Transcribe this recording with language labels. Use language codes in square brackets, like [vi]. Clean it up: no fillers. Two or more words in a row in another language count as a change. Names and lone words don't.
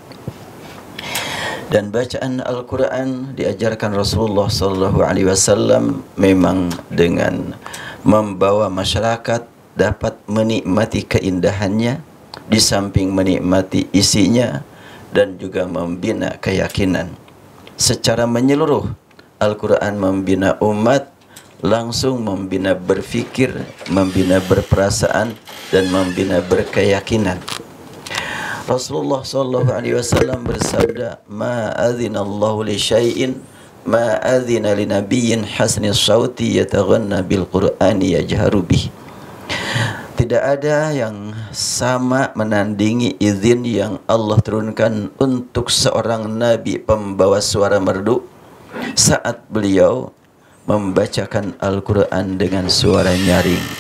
[ms] Dan bacaan Al-Quran diajarkan Rasulullah SAW memang dengan membawa masyarakat dapat menikmati keindahannya, di samping menikmati isinya, dan juga membina keyakinan. Secara menyeluruh, Al-Quran membina umat, langsung membina berfikir, membina berperasaan, dan membina berkeyakinan. Rasulullah SAW bersabda, [ar] "ما أذن الله لشيء ما أذن لنبي حسن الصوت يتغنى بالقرآن يجهر به." [ms] Tidak ada yang sama menandingi izin yang Allah turunkan untuk seorang nabi pembawa suara merdu saat beliau membacakan Al-Quran dengan suara nyaring.